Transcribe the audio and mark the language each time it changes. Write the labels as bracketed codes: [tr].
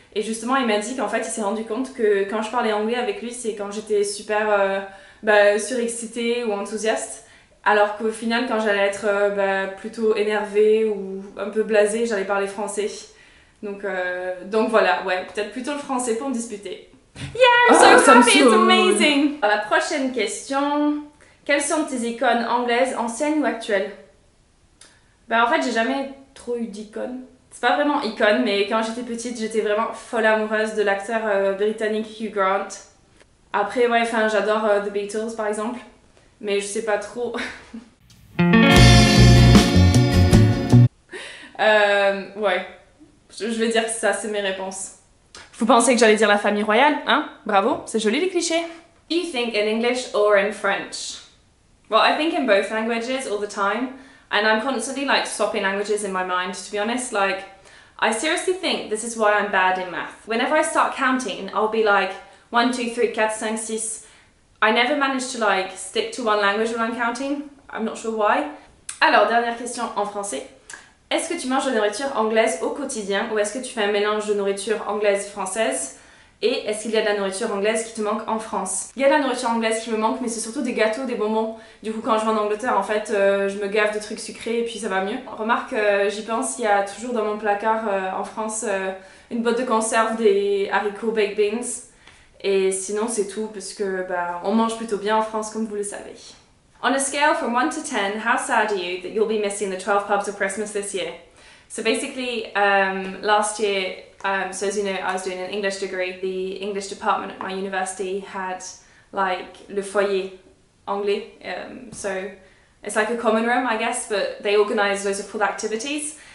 [fr] Et justement, il m'a dit qu'en fait, il s'est rendu compte que quand je parlais anglais avec lui, c'est quand j'étais super surexcitée ou enthousiaste. Alors qu'au final, quand j'allais être plutôt énervée ou un peu blasée, j'allais parler français. Donc voilà, ouais, peut-être plutôt le français pour me disputer. [en] Yeah, I'm so happy, it's amazing! [fr] Alors, la prochaine question. Quelles sont tes icônes anglaises, anciennes ou actuelles? En fait, j'ai jamais trop eu d'icônes. C'est pas vraiment icône, mais quand j'étais petite, j'étais vraiment folle amoureuse de l'acteur britannique Hugh Grant. Après, ouais, j'adore The Beatles par exemple, mais je sais pas trop. Ouais, je vais dire que ça, c'est mes réponses. Vous pensez que j'allais dire la famille royale, hein? Bravo, c'est joli les clichés. [en] Do you think in English or in French? Well, I think in both languages all the time, and I'm constantly like swapping languages in my mind, to be honest. Like, I seriously think this is why I'm bad in math. Whenever I start counting, I'll be like 1, 2, 3, 4, 5, 6. I never manage to like stick to one language when I'm counting. I'm not sure why. [fr] Alors, dernière question en français. Est-ce que tu manges de la nourriture anglaise au quotidien ou est-ce que tu fais un mélange de nourriture anglaise-française? Et est-ce qu'il y a de la nourriture anglaise qui te manque en France? Il y a de la nourriture anglaise qui me manque, mais c'est surtout des gâteaux, des bonbons. Du coup, quand je vais en Angleterre, en fait, je me gave de trucs sucrés et puis ça va mieux. Remarque, j'y pense, il y a toujours dans mon placard en France une boîte de conserve des haricots baked beans. Et sinon, c'est tout parce que bah, on mange plutôt bien en France, comme vous le savez. [en] On a scale from 1 to 10, how sad are you that you'll be missing the 12 pubs of Christmas this year? So basically, last year, so as you know, I was doing an English degree. The English department at my university had like [fr] le foyer anglais, [en] so it's like a common room, I guess, but they organised loads of cool activities.